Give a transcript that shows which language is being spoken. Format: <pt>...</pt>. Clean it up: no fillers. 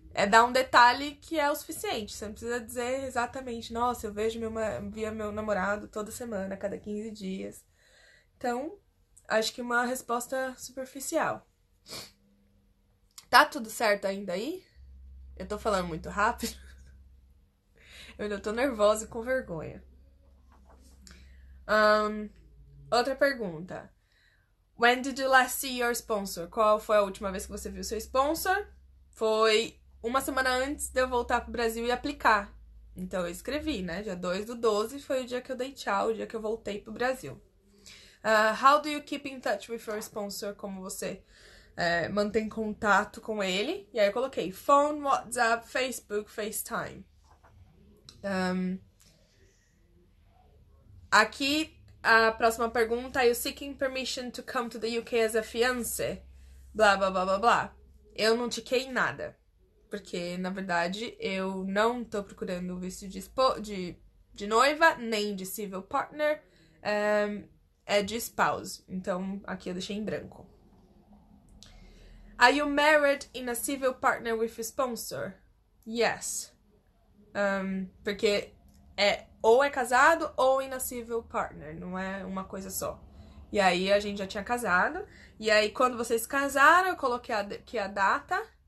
<pt>Dar um detalhe que é o suficiente. Você não precisa dizer exatamente, nossa, eu vejo via meu namorado toda semana, a cada 15 dias. Então, acho que uma resposta superficial. Tá tudo certo ainda aí? Eu tô falando muito rápido? Eu ainda tô nervosa e com vergonha. Outra pergunta.</pt> <en>When did you last see your sponsor?</en> <pt>Qual foi a última vez que você viu seu sponsor? Foi uma semana antes de eu voltar pro Brasil e aplicar. Então eu escrevi, né? Dia 2/12 foi o dia que eu dei tchau, o dia que eu voltei pro Brasil.</pt> <en>How do you keep in touch with your sponsor?</en> <pt>Como você mantém contato com ele? E aí eu coloquei phone, WhatsApp, Facebook, FaceTime. Aqui, a próxima pergunta é:</pt> <en>you seeking permission to come to the UK as a fiancé?</en> <pt>Blá, blá, blá, blá, blá. Eu não tiquei nada. Porque, na verdade, eu não tô procurando visto de noiva, nem de civil partner. É de spouse. Então, aqui eu deixei em branco.</pt> <en>Are you married in a civil partner with a sponsor? Yes.</en> <pt>Porque ou é casado ou</pt> <en>in a civil partner,</en> <pt>não é uma coisa só. E aí a gente já tinha casado. E aí quando vocês casaram, eu coloquei aqui a data.</pt>